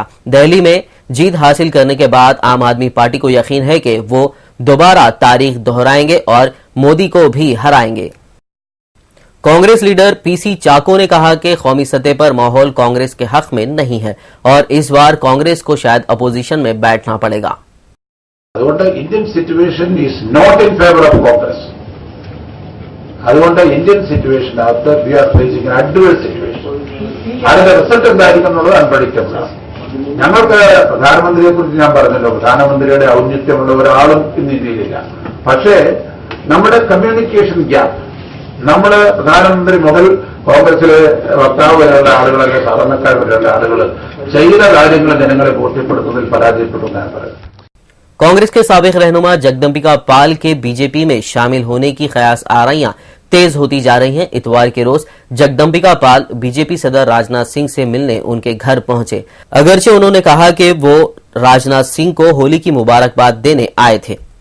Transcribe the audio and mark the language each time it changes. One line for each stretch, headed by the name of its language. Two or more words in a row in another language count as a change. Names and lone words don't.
Urdu: دہلی میں جیت حاصل کرنے کے بعد عام آدمی پارٹی کو یقین ہے کہ وہ دوبارہ تاریخ دہرائیں گے اور مودی کو بھی ہرائیں گے. کانگریس لیڈر پی سی چاکو نے کہا کہ قومی سطح پر ماحول کانگریس کے حق میں نہیں ہے اور اس بار کانگریس کو شاید اپوزیشن میں بیٹھنا پڑے گا.
English: Indian situation is not in favour of Congress.
Malayalam: അതുകൊണ്ട് ഇന്ത്യൻ സിറ്റുവേഷനകത്ത്
English: we are facing adverse situation.
Malayalam: അതിന്റെ റിസൾട്ട് എന്തായിരിക്കും എന്നുള്ളത് അൺപ്രഡിക്റ്റബിൾ ആണ്. ഞങ്ങൾക്ക് പ്രധാനമന്ത്രിയെ കുറിച്ച് ഞാൻ പറഞ്ഞല്ലോ, പ്രധാനമന്ത്രിയുടെ ഔന്നത്യമുള്ള ഒരാളും ഇന്ന് ഇന്ത്യയിലില്ല. പക്ഷേ നമ്മുടെ കമ്മ്യൂണിക്കേഷൻ ഗ്യാപ്പ്, നമ്മുടെ പ്രധാനമന്ത്രി മുതൽ കോൺഗ്രസിലെ വക്താവ് വരെയുള്ള ആളുകൾ, അല്ലെങ്കിൽ സാധാരണക്കാർ വരെയുള്ള ആളുകൾ ചെയ്ത കാര്യങ്ങൾ ജനങ്ങളെ ബോധ്യപ്പെടുത്തുന്നതിൽ പരാജയപ്പെട്ടു എന്നാണ് പറയുന്നത്।
Urdu: کانگریس کے سابق رہنما جگدمبیکا پال کے بی جے پی میں شامل ہونے کی قیاس آرائیاں تیز ہوتی جا رہی ہیں. اتوار کے روز جگدمبیکا پال بی جے پی صدر راج ناتھ سنگھ سے ملنے ان کے گھر پہنچے. اگرچہ انہوں نے کہا کہ وہ راج ناتھ سنگھ کو ہولی کی مبارکباد دینے آئے تھے.